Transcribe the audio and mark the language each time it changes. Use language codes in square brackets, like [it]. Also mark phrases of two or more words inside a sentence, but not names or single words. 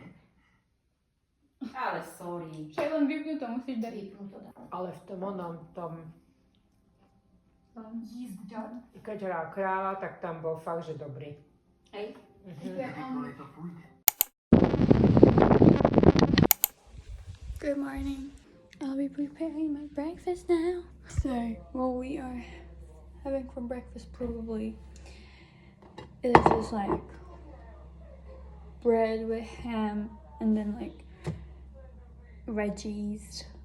[sk] Ale sorry. Však len vypnú to, musíš dať. Ale v tom tom Jízďar. keď hral kráľa, tak tam bol fakt, že dobrý. Hej. [cs] Kdykoliv to půjde. [en] Good morning. I'll be preparing my breakfast now. So, what we are having for breakfast probably is just like bread with ham and then like veggies.